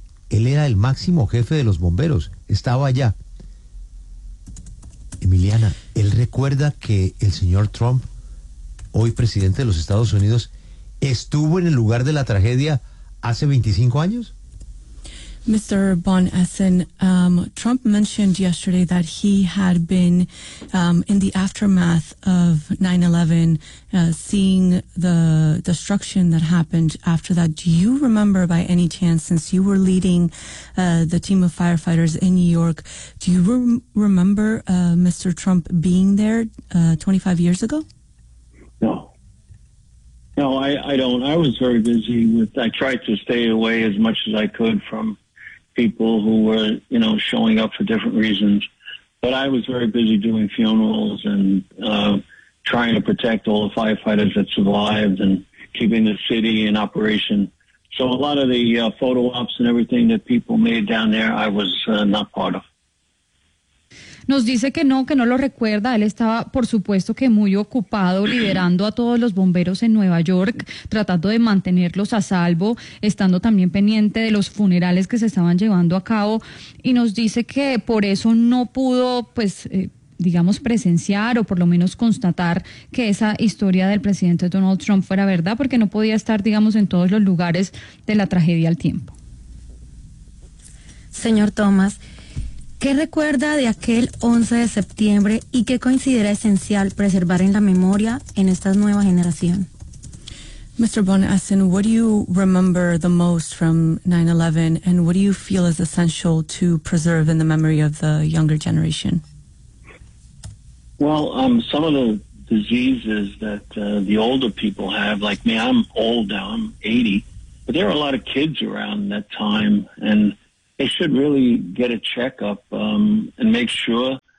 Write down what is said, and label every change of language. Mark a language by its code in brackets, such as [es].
[es] Él era el máximo jefe de los bomberos, estaba allá. Emiliana, ¿él recuerda que el señor Trump, hoy presidente de los Estados Unidos, estuvo en el lugar de la tragedia hace 25 años? [en] Mr. Von Essen, Trump mentioned yesterday that he had been in the aftermath of 9/11, seeing the destruction that happened after that. Do you remember by any chance, since you were leading the team of firefighters in New York, do you remember Mr. Trump being there 25 years ago? No, I don't. I was very busy I tried to stay away as much as I could from people who were, you know, showing up for different reasons. But I was very busy doing funerals and trying to protect all the firefighters that survived and keeping the city in operation. So a lot of the photo ops and everything that people made down there, I was not part of. [es] Nos dice que no lo recuerda. Él estaba, por supuesto, que muy ocupado liderando a todos los bomberos en Nueva York, tratando de mantenerlos a salvo, estando también pendiente de los funerales que se estaban llevando a cabo. Y nos dice que por eso no pudo, pues, digamos, presenciar o por lo menos constatar que esa historia del presidente Donald Trump fuera verdad, porque no podía estar, digamos, en todos los lugares de la tragedia al tiempo. Señor Thomas, ¿qué recuerda de aquel 11 de septiembre y qué considera esencial preservar en la memoria en esta nueva generación? [en] Mr. Von Essen, what do you remember the most from 9/11 and what do you feel is essential to preserve in the memory of the younger generation? Well, some of the diseases that the older people have, like me, I'm old now, I'm 80, but there are a lot of kids around that time, and they should really get a checkup and make sure